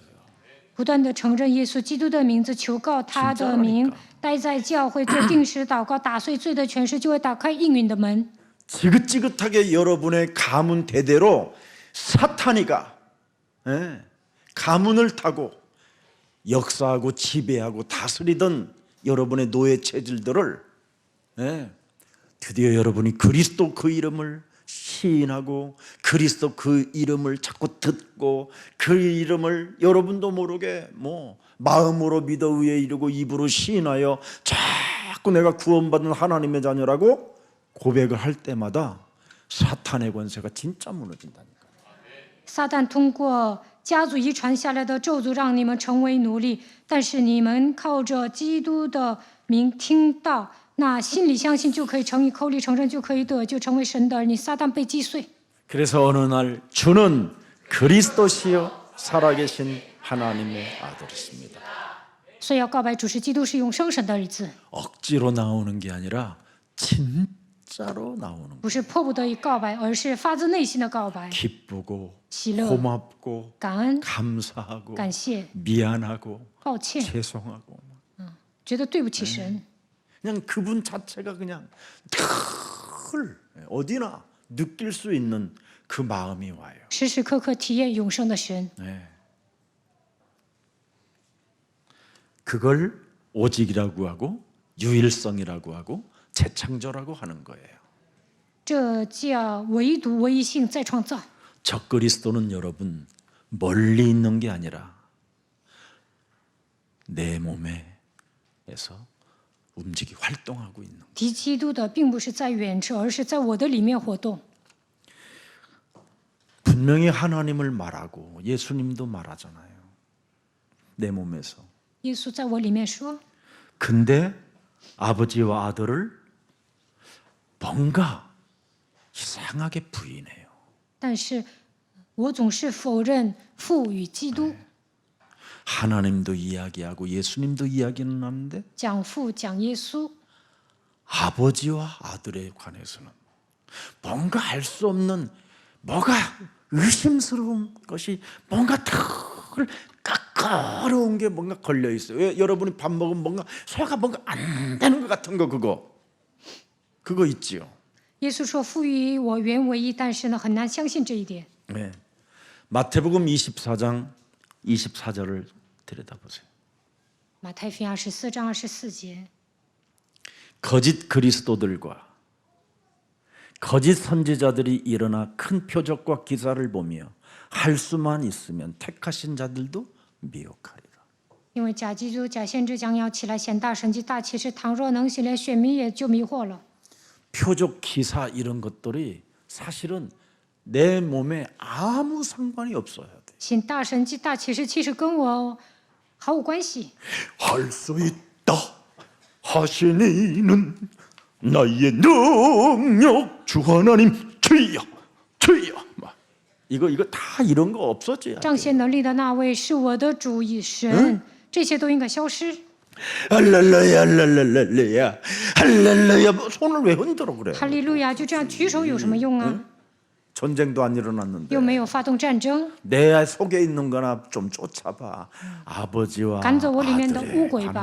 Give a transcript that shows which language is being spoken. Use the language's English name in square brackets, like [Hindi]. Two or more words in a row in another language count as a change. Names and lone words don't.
[Chinese] 不断的承认耶稣基督的名字，求告他的名，待在教会做定时祷告，打碎罪的权势，就会打开应允的门。 [Korean] 지긋지긋하게 여러분의 가문 대대로 사탄이가 가문을 타고 역사하고 지배하고 다스리던 여러분의 노예 체질들을 드디어 여러분이 그리스도 그 이름을 시인하고 그리스도 그 이름을 자꾸 듣고 그 이름을 여러분도 모르게 뭐 마음으로 믿어 의에 이르고 입으로 시인하여 자꾸 내가 구원받은 하나님의 자녀라고 고백을 할 때마다 사탄의 권세가 진짜 무너진다니까. [Chinese] 撒旦通过家族遗传下来的咒诅让你们成为奴隶，但是你们靠着基督的名听到，那心里相信就可以成义，口里承认就可以得，就成为神的儿女。撒旦被击碎。 [Korean] 그래서 어느 날 주는 그리스도시요 살아계신 하나님의 아들이십니다. [Chinese] 所以要告白主是基督，是永生神的儿子， [Korean] 억지로 나오는 게 아니라 진짜로 나오는 거. [Chinese] 不是迫不得已告白，而是发自内心的告白， [Korean] 기쁘고 [Chinese] 喜乐、 [Korean] 고맙고 [Chinese] 感恩、 [Korean] 감사하고 [Chinese] 感谢、 [Korean] 미안하고 [Chinese] 抱歉， [Korean] 죄송하고 [Chinese] 觉得对不起神。 [Korean] 그냥 그분 자체가 그냥 늘 어디나 느낄 수 있는 그 마음이 와요. [Chinese] 时时刻刻体验永生的神， [Korean] 그걸 오직이라고 하고 유일성이라고 하고 재창조라고 하는 거예요. [Chinese] 这叫唯独唯一性再创造。 [Korean] 적그리스도는 여러분 멀리 있는 게 아니라 내 몸에서 움직이 활동하고 있는 거예요. [Chinese] 敌基督的并不是在远处，而是在我的里面活动。 [Korean] 분명히 하나님을 말하고 예수님도 말하잖아요. 내 몸에서. [Chinese] 耶稣在我里面说， [Korean] 근데 아버지와 아들을 뭔가 이상하게 부인해요. [Chinese] 但是我总是否认父与基督， [Korean] 하나님도 이야기하고 예수님도 이야기는 하는데 [Chinese] 讲父讲耶稣， [Korean] 아버지와 아들에 관해서는 뭔가 알 수 없는 뭐가 의심스러운 것이 뭔가 덜 까까로운 게 뭔가 걸려 있어요. 왜 여러분이 밥 먹으면 뭔가 소화가 뭔가 안 되는 것 같은 거 그거 있지요. [Chinese] 耶稣说父与我原为一，但是呢很难相信这一点。 [Korean] 네. 마태복음 24장 24절을 들여다보세요. [Chinese] 马太福音24章24节， [Korean] 거짓 그리스도들과 거짓 선지자들이 일어나 큰 표적과 기사를 보며 할 수만 있으면 택하신 자들도 미혹하리라. [Chinese] 因为假基督、假先知将要起来显大神迹、大启示，倘若能行，连选民也就迷惑了。 [Korean] 표적 기사 이런 것들이 사실은 내 몸에 아무 상관이 없어야 돼. [Chinese] 行大神迹、大启示，其实跟我毫无关系。 [Korean] 할 수 있다 하시니는 나의 능력 주 하나님 주여 주여 막 이거 다 이런 거 없어져야 [Chinese] 彰 [Korean] 돼. [Chinese] 显能力的那位是我的主以神，这些都应该消失。 [Korean] 할렐루야 할렐루야 할렐루야 뭐 손을 왜 흔들어 그래? [Chinese] 哈利路亚，就这样举手有什么用啊？ [Korean] 전쟁도 안 일어났는데 [Chinese] 又没有发动战争， [Korean] 내 속에 있는 거나 좀 쫓아봐. 아버지와 [Chinese] 赶走我里面的 [Korean] 아들에 [Chinese] 污鬼吧，